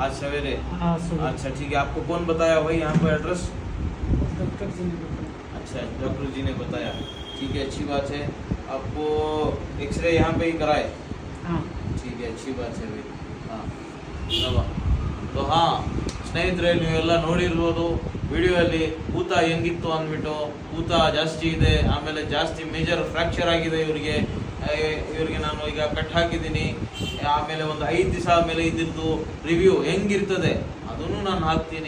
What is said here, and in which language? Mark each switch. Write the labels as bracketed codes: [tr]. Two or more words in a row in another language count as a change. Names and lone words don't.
[hi] आज सवेरे? सुबह। अच्छा ठीक है। आपको कौन बताया भाई यहाँ पे एड्रेस? डॉक्टर जी ने बताया। अच्छा, डॉक्टर जी ने बताया, ठीक है, अच्छी बात है। आपको एक्सरे यहाँ पे ही कराए? हाँ ठीक है, अच्छी बात है भाई। [kn] तो ಸ್ನೇಹಿತರೆ, ನೀವೆಲ್ಲ ನೋಡಿರ್ಬೋದು ವಿಡಿಯೋಲ್ಲಿ ಊತ ಹೆಂಗಿತ್ತು ಅಂದ್ಬಿಟ್ಟು. ಊತ ಜಾಸ್ತಿ ಇದೆ, ಆಮೇಲೆ ಜಾಸ್ತಿ [en] major fracture [kn] ಆಗಿದೆ ಇವ್ರಿಗೆ ನಾನು ಈಗ ಕಟ್ ಹಾಕಿದ್ದೀನಿ. ಆಮೇಲೆ ಒಂದು 5 ದಿವಸ ಆಮೇಲೆ ಇದ್ದಿದ್ದು ರಿವ್ಯೂ ಹೆಂಗಿರ್ತದೆ ಅದನ್ನು ನಾನು ಹಾಕ್ತೀನಿ.